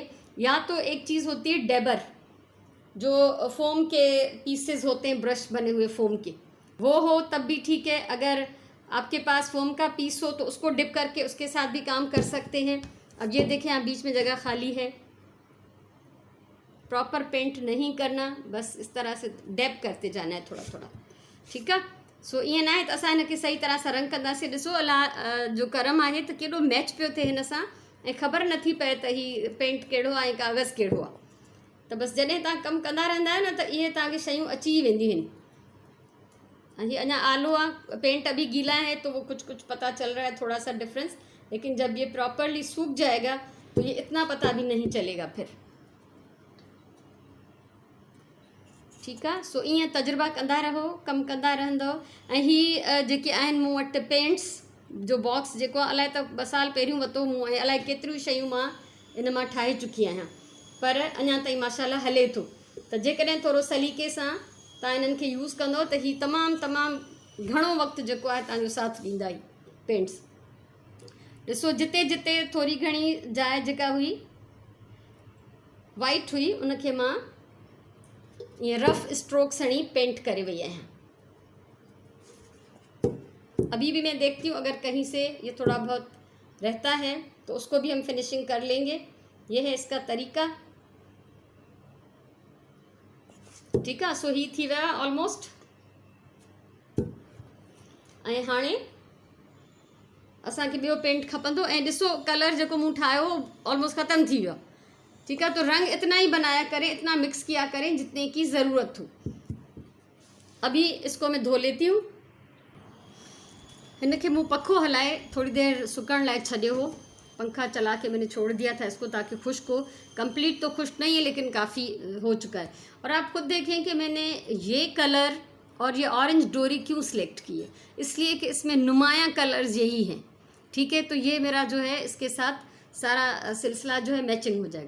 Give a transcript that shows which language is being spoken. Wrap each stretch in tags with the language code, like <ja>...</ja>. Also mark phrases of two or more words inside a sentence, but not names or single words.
<ur>یا تو ایک چیز ہوتی ہے ڈیبر، جو فوم کے پیسز ہوتے ہیں، برش بنے ہوئے فوم کے، وہ ہو تب بھی ٹھیک ہے. اگر آپ کے پاس فوم کا پیس ہو تو اس کو ڈپ کر کے اس کے ساتھ بھی کام کر سکتے ہیں. اب یہ دیکھیں، یہاں بیچ میں جگہ خالی ہے، پراپر پینٹ نہیں کرنا، بس اس طرح سے ڈیب کرتے جانا ہے تھوڑا تھوڑا، ٹھیک ہے.</ur> <sd>सो ईअं न आहे त असां हिनखे सही तरह सां रंग कंदासीं। ॾिसो अलाह जो करम आहे त केॾो मैच पियो थिए हिन सां, ऐं ख़बर नथी पए त हीउ पेंट कहिड़ो आहे ऐं कागज़ कहिड़ो आहे। त बसि जॾहिं तव्हां कमु कंदा रहंदा आहियो न त इहे तव्हांखे शयूं अची वेंदियूं आहिनि।</sd> <ur>یہ</ur> <sd>अञा आलो</sd> <ur>ہے، پینٹ ابھی گیلا ہے تو وہ کچھ کچھ پتا چل رہا ہے، تھوڑا سا ڈفرنس، لیکن جب یہ پراپرلی سوکھ جائے گا تو یہ اتنا پتا بھی نہیں چلے گا پھر، ٹھیک ہے.</ur> <sd>सो ईअं तजुर्बा कंदा रहो, कमु कंदा रहंदव। ऐं ही जेके आहिनि मूं वटि पेंट्स जो बॉक्स जेको आहे, अलाए त 2 साल पहिरियों वरितो मूं, ऐं अलाए केतिरियूं शयूं मां इन मां ठाहे चुकी आहियां, पर अञा ताईं माशाल्लाह हले थो। त जेकॾहिं थोरो सलीक़े सां तव्हां इन्हनि खे यूज़ कंदव त ही तमामु तमामु घणो वक़्तु जेको आहे तव्हांजो साथ ॾींदा ई पेंट्स। ॾिसो जिते जिते थोरी घणी जाइ जेका हुई वाइट हुई उनखे मां ईअं</sd> <en>rough strokes</en> <sd>हणी पेंट करे वई आहियां।</sd> <ur>ابھی بھی میں دیکھتی ہوں اگر کہیں سے یہ تھوڑا بہت رہتا ہے تو اس کو بھی ہم فنشنگ کر لیں گے. یہ ہے اس کا طریقہ، ٹھیک ہے.</ur> <sd>सो ही थी वियो आहे ऑलमोस्ट। ऐं हाणे असांखे ॿियो पेंट खपंदो, ऐं ॾिसो कलर जेको मूं ठाहियो ऑलमोस्ट ख़त्म थी वियो,</sd> <ur>ٹھیک ہے. تو رنگ اتنا ہی بنایا کریں، اتنا مکس کیا کریں جتنے کی ضرورت ہو. ابھی اس کو میں دھو لیتی ہوں.</ur> <sd>इनके मुँह पखो हलाए थोड़ी देर सुकण लाए छॾियो हो,</sd> <ur>پنکھا چلا کے میں نے چھوڑ دیا تھا اس کو تاکہ خشک ہو. کمپلیٹ تو خشک نہیں ہے لیکن کافی ہو چکا ہے. اور آپ خود دیکھیں کہ میں نے یہ کلر اور یہ اورنج ڈوری کیوں سلیکٹ کی ہے، اس لیے کہ اس میں نمایاں کلرز یہی ہیں، ٹھیک ہے. تو یہ میرا جو ہے اس کے ساتھ سارا سلسلہ جو ہے میچنگ ہو جائے گا.</ur>